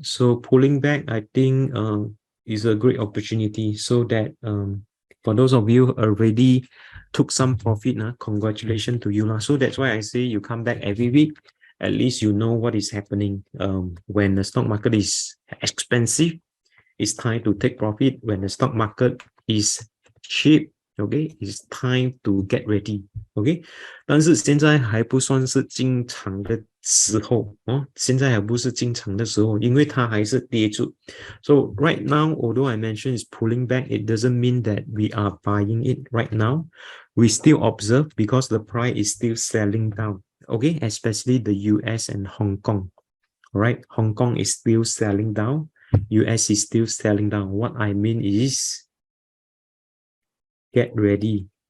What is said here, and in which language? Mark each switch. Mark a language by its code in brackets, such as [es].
[en] So pulling back, I think is a great opportunity so that for those of you already took some profit, congratulations to you. So that's why I say you come back every week. At least you know what is happening. When the stock market is expensive, it's time to take profit. When the stock market is cheap, okay, it's time to get ready. [zh] OK， 但是现在还不算是进场的时候哦，现在还不是进场的时候，因为它还是跌住。 [en] So right now, although I mentioned it's pulling back, it doesn't mean that we are buying it right now. We still observe because the price is still selling down. Okay, especially the US and Hong Kong. Right, Hong Kong is still selling down. US is still selling down. What I mean is get ready.